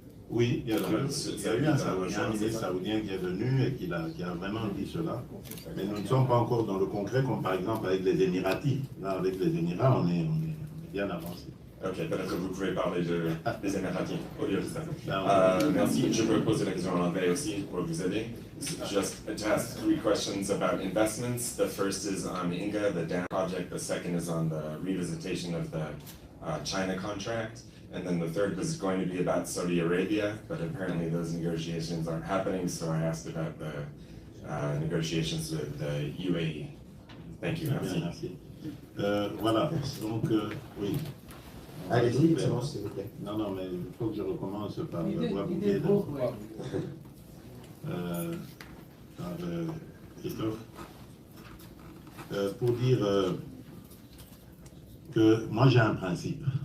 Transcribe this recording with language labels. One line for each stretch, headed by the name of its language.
French: Oui, il y a eu un ministre saoudien qui est venu et qui a vraiment dit cela. Mais nous ne sommes pas encore dans le concret, comme par exemple avec les Émiratis. Là, avec les Émirats, on est bien avancé. Ok, peut-être que vous pouvez parler des Émiratis au lieu de ça. Merci, je peux poser la question en anglais aussi pour vous aider.
English: Just to ask 3 questions about investments. The first is on Inga, the dam project. The second is on the revisitation of the China contract. And then the third was going to be about Saudi Arabia, but apparently those negotiations aren't happening, so I asked about the negotiations with the UAE. Thank you.
French: Merci. Voilà, donc oui. Allez-y, commence s'il vous plaît. Non, non, mais il faut que je recommence par voix bouquet. Par Christophe. Pour dire que moi j'ai un principe.